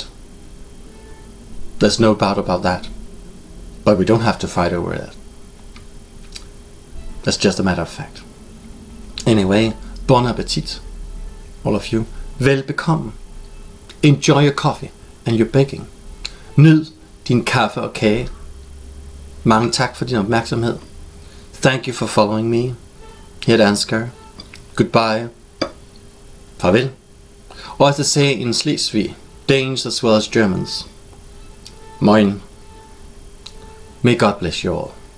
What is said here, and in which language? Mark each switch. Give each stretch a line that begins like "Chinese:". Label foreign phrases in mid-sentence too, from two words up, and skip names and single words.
English: There's no doubt about that. But we don't have to fight over that. That's just a matter of fact. Anyway,
French: bon appetit,
English: all of you.
Danish: Velbekomme.
English: Enjoy your coffee and your baking.
Danish: Nyd din kaffe og kage. Mange tak for din opmærksomhed.
English: Thank you for following me.
Danish: Her dansker. Goodbye. Farvel.
English: Or as they say in Slesvig, Danes as well as Germans. Moin. May God bless you all.